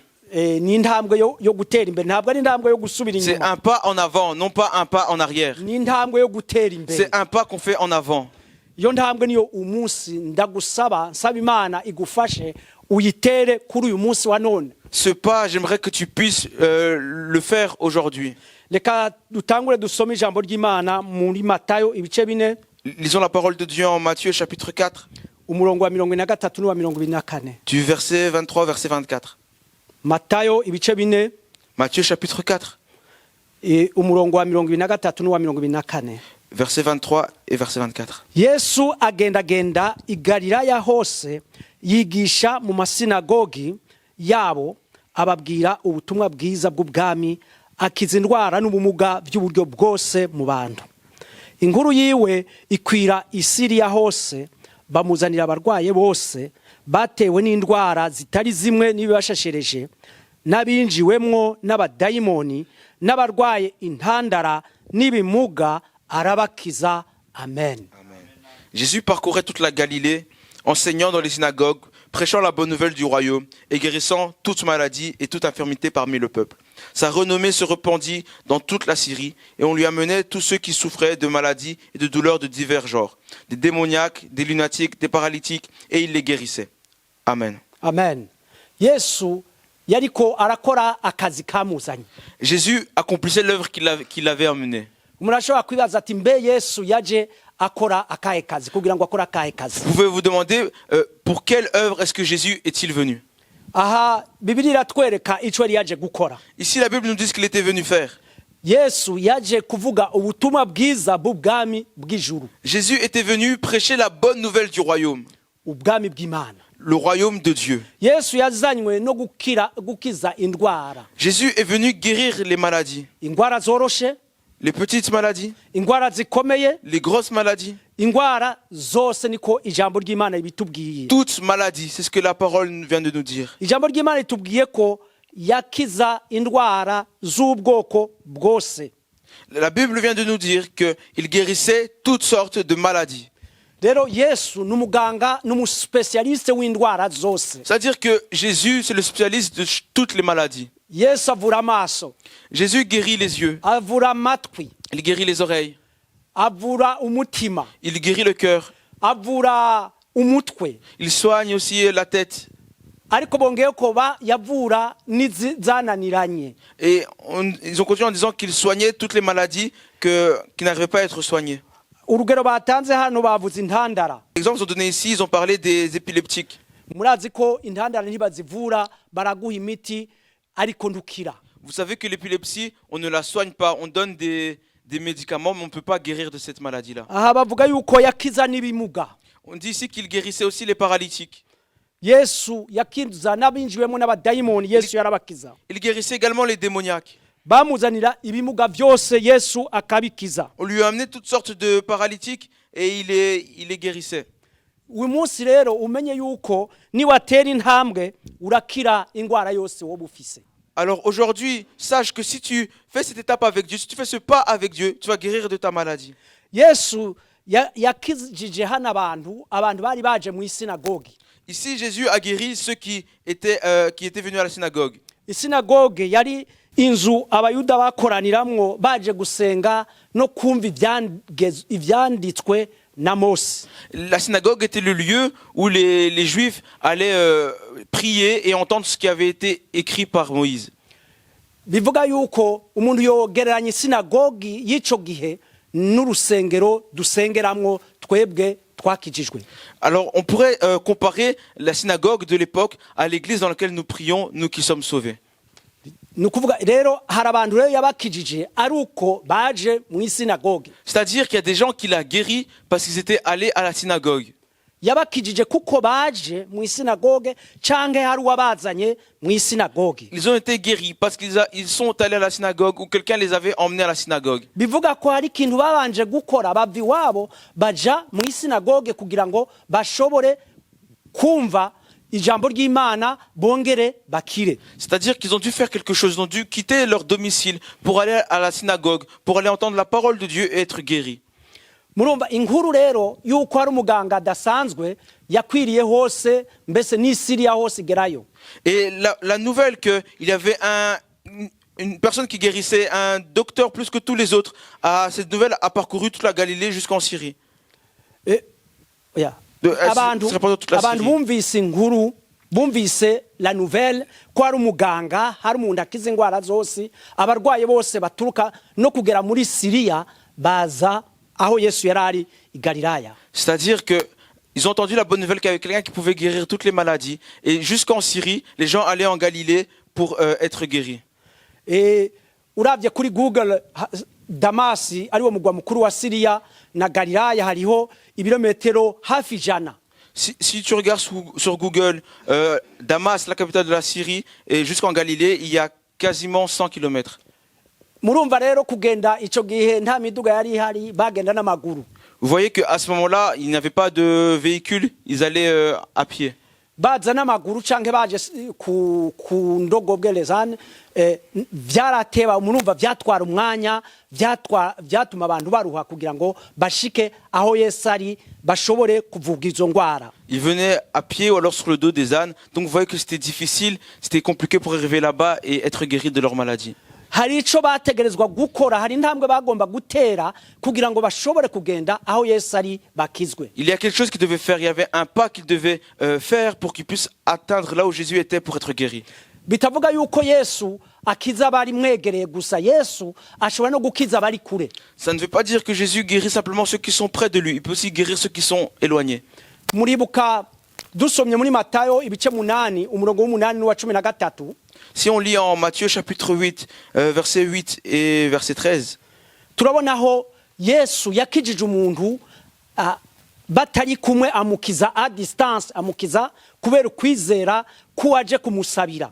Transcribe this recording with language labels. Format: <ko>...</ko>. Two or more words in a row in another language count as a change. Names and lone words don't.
<rn>ni intambwe yo gutera imbere ntabwo ari intambwe yo gusubira</rn> <fr>C'est</fr> <rn>inyuma</rn> <fr>un pas en avant, non pas un pas en arrière.</fr> <rn>ni intambwe yo gutera imbere</rn> <fr>C'est un pas qu'on fait en avant.</fr> <rn>iyo ntambwe niyo umunsi ndagusaba nsaba Imana igufashe uyitere kuri uyu munsi wa none</rn> <fr>Ce pas, j'aimerais que tu puisses le faire aujourd'hui.</fr> <rn>reka dutangure dusome ijambo ry'Imana muri Matayo ibice 4</rn> <fr>Lisons la parole de Dieu en Matthieu chapitre 4,</fr> <rn>umurongo wa 23 n'uwa 24</rn> <fr>du verset 23 verset 24.</fr> <rn>Matayo ibice 4</rn> <fr>Matthieu chapitre 4,</fr> <rn>umurongo wa 23 n'uwa 24</rn> <fr>verset 23 et verset 24.</fr> <rn>Yesu agendagenda i Galilaya hose yigisha mu masinagogi yabo ababwira ubutumwa bwiza bw'ubwami akiza indwara n'ubumuga by'uburyo bwose mu bantu inkuru yiwe ikwira Isiriya hose bamuzanira abarwaye bose batewe n'indwara zitari zimwe n'ibibashashereje n'abinjiwemwo n'abadayimoni n'abarwaye intandara n'ibimuga arabakiza amen.</rn> <fr>Jésus parcourait toute la Galilée, enseignant dans les synagogues, prêchant la bonne nouvelle du royaume et guérissant toute maladie et toute infirmité parmi le peuple. Sa renommée se répandit dans toute la Syrie et on lui amenait tous ceux qui souffraient de maladies et de douleurs de divers genres, des démoniaques, des lunatiques, des paralytiques, et il les guérissait. Amen. Amen.</fr> <rn>Yesu yariko arakora akazi kamuzanye.</rn> <fr>Jésus accomplissait l'œuvre qu'il avait emmenée.</fr> <rn>Murashobora kwibaza ati mbe Yesu yaje akora akahe kazi kugira ngo akora akahe kazi.</rn> <fr>Vous pouvez vous demander pour quelle œuvre est-ce que Jésus est-il venu?</fr> <rn>Aha Bibiliya iratwereka ico yari yaje gukora.</rn> <fr>Ici la Bible nous dit ce qu'il était venu faire.</fr> <rn>Yesu yaje kuvuga ubutumwa bwiza bw'ubwami bw'ijuru.</rn> <fr>Jésus était venu prêcher la bonne nouvelle du royaume.</fr> <rn>Ubwami bw'Imana.</rn> <fr>Le royaume de Dieu.</fr> <rn>Yesu yazanywe no gukiza indwara.</rn> <fr>Jésus est venu guérir les maladies.</fr> <rn>Indwara zoroshe,</rn> <fr>les petites maladies,</fr> <rn>indwara zikomeye,</rn> <fr>les grosses maladies.</fr> <rn>Indwara zose niko ijambo ry'Imana ibitubwiye.</rn> <fr>Toutes maladies, c'est ce que la parole vient de nous dire.</fr> <rn>Ijambo ry'Imana itubwiye ko yakiza indwara z'ubwoko bwose.</rn> <fr>La Bible vient de nous dire que il guérissait toutes sortes de maladies.</fr> <rn>Rero Yesu numuganga numuspecialiste w'indwara zose.</rn> <fr>C'est-à-dire que Jésus c'est le spécialiste de toutes les maladies.</fr> <rn>Yesu avura amaso.</rn> <fr>Jésus guérit les yeux.</fr> <rn>Avura amatwi.</rn> <fr>Il guérit les oreilles.</fr> <rn>Avura umutima.</rn> <fr>Il guérit le cœur.</fr> <rn>Avura umutwe.</rn> <fr>Il soigne aussi la tête.</fr> <rn>Ariko bongeye ko yavura n'izananiranye.</rn> <fr>Et ils ont continué en disant qu'il soignait toutes les maladies qui n'arrivaient pas à être soignées.</fr> <rn>Urugero batanze hano bavuze intandara.</rn> <fr>Exemple ils ont donné ici, ils ont parlé des épileptiques.</fr> <rn>Murazi ko intandara ntibazivura baraguha imiti ariko ndukira.</rn> <fr>Vous savez que l'épilepsie, on ne la soigne pas, on donne des médicaments mais on ne peut pas guérir de cette maladie-là.</fr> <rn>Aha bavuga yuko yakiza n'ibimuga.</rn> <fr>On dit ici qu'il guérissait aussi les paralytiques.</fr> <rn>Yesu yakiza n'abinjiwemo n'abadayimoni Yesu yarabakiza.</rn> <fr>Il guérissait également les démoniaques.</fr> <rn>Bamuzanira ibimuga byose Yesu akabikiza.</rn> <fr>On lui a amené toutes sortes de paralytiques et il les guérissait.</fr> <rn>Uyu munsi rero umenye yuko niwatera intambwe urakira indwara yose wowe ufise.</rn> <fr>Alors aujourd'hui, sache que si tu fais cette étape avec Dieu, si tu fais ce pas avec Dieu, tu vas guérir de ta maladie.</fr> <rn>yesu yakijije hano abantu bari baje mu isinagogi.</rn> <fr>Ici, Jésus a guéri ceux qui étaient venus à la synagogue.</fr> <rn>Isinagoge yari inzu abayuda bakoraniramwo baje gusenga no kumva ivyanditswe na Mose.</rn> <fr>La synagogue était le lieu où les Juifs allaient prier et entendre ce qui avait été écrit par Moïse.</fr> <rn>Bivuga yuko umuntu yogereranya isinagogi y'ico gihe n'urusengero dusengeramwo twebwe twakijijwe.</rn> <fr>Alors, on pourrait comparer la synagogue de l'époque à l'église dans laquelle nous prions, nous qui sommes sauvés.</fr> <rn>Nukuvuga rero hari abantu rero yabakijije ari uko baje mu isinagogi.</rn> <fr>C'est-à-dire qu'il y a des gens qui l'ont guéri parce qu'ils étaient allés à la synagogue.</fr> <rn>Yabakijije kuko baje mu isinagoge canke hari uwabazanye mu isinagogi.</rn> <fr>Ils ont été guéris parce qu'ils sont allés à la synagogue ou quelqu'un les avait emmenés à la synagogue.</fr> <rn>Bivuga ko hari ikintu babanje gukora bava iwabo baja mu isinagoge kugira ngo bashobore kumva ijambo ry'Imana bongere bakire.</rn> <fr>C'est-à-dire qu'ils ont dû faire quelque chose, ils ont dû quitter leur domicile pour aller à la synagogue, pour aller entendre la parole de Dieu et être guéris.</fr> <rn>Murumva inkuru rero yuko hari umuganga adasanzwe yakwiriye hose mbese n'Isiriya hose igerayo.</rn> <fr>Et la nouvelle qu'il y avait une personne qui guérissait, un docteur plus que tous les autres, cette nouvelle a parcouru toute la Galilée jusqu'en Syrie. Yeah. Se répandant toute la</fr> <rn>Abantu</rn> <fr>Syrie.</fr> <rn>bumvise inkuru bumvise</rn> <fr>la nouvelle</fr> <rn>ko hari umuganga hari umuntu akiza indwara zose abarwaye bose baturuka no kugera muri Siriya baza aho Yesu yarari i Galilaya.</rn> <fr>C'est-à-dire que ils ont entendu la bonne nouvelle qu'il y avait quelqu'un qui pouvait guérir toutes les maladies. Et jusqu'en Syrie, les gens allaient en Galilée pour être guéris.</fr> <rn>Uravye kuri Google Damasi ariwo mugwa mukuru wa Siriya na Galilaya hariho ibirometero hafi ijana.</rn> <fr>Si tu regardes sur Google, Damas, la capitale de la Syrie, et jusqu'en Galilée, il y a quasiment 100 km.</fr> <rn>Murumva rero kugenda ico gihe nta miduga yari ihari bagenda n'amaguru.</rn> <fr>Vous voyez qu'à ce moment-là, il n'y avait pas de véhicule, ils allaient à pied.</fr> <rn>Baza n'amaguru canke baje ku ndogobwerezane vyarateba murumva vyatwara umwanya vyatuma abantu baruha kugira ngo bashike aho Yesu ari bashobore kuvuga izo ngwara.</rn> <fr>Ils venaient à pied ou alors sur le dos des ânes. Donc vous voyez que c'était difficile, c'était compliqué pour arriver là-bas et être guéri de leur maladie.</fr> <rn>Hari ico bategerezwa gukora hari intambwe bagomba gutera kugira ngo bashobore kugenda aho Yesu ari bakizwe.</rn> <fr>Il y a quelque chose qu'ils devaient faire, il y avait un pas qu'ils devaient faire pour qu'ils puissent atteindre là où Jésus était pour être guéri.</fr> <rn>Bitavuga yuko Yesu akiza bari mwegereye gusa Yesu ashobora no gukiza bari kure.</rn> <fr>Ça ne veut pas dire que Jésus guérit simplement ceux qui sont près de lui, il peut aussi guérir ceux qui sont éloignés.</fr> <rn>Muribuka dusomye muri Matayo ibice 8 umurongo w'8 n'uwa 13.</rn> <fr>Si on lit en Matthieu chapitre 8, verset 8 et verset 13,</fr> <rn>turabonaho Yesu yakijije umuntu batari kumwe amukiza</rn> <fr>à distance</fr> <rn>amukiza kubera kwizera kuwaje kumusabira.</rn>